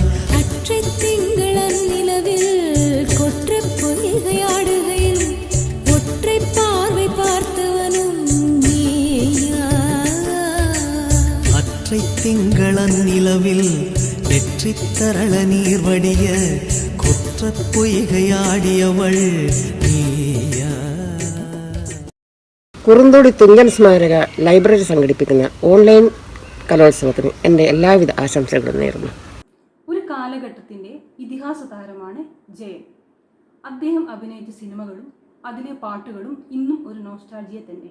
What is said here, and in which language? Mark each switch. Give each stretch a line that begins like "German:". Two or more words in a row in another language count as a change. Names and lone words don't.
Tamil: அற்றை திங்களன் நிலவில் கொற்ற பொய்கையாடுகையில் ஒற்றை பார்வை பார்த்தவனும் நீயா அற்றை திங்களன் நிலவில் வெற்றி தரள நீர் வடிய கொற்ற பொய்கையாடியவள் നീയാ.
Malayalam: കുറുന്തോടി തുഞ്ചൻ സ്മാരക ലൈബ്രറി സംഘടിപ്പിക്കുന്ന ഓൺലൈൻ കലോത്സവത്തിന് എൻ്റെ എല്ലാവിധ ആശംസകളും നേരുന്നു. ഒരു കാലഘട്ടത്തിൻ്റെ ഇതിഹാസ താരമാണ് ജയൻ. അദ്ദേഹം അഭിനയിച്ച സിനിമകളും അതിലെ പാട്ടുകളും ഇന്നും ഒരു നോസ്റ്റാൾജിയ തന്നെ.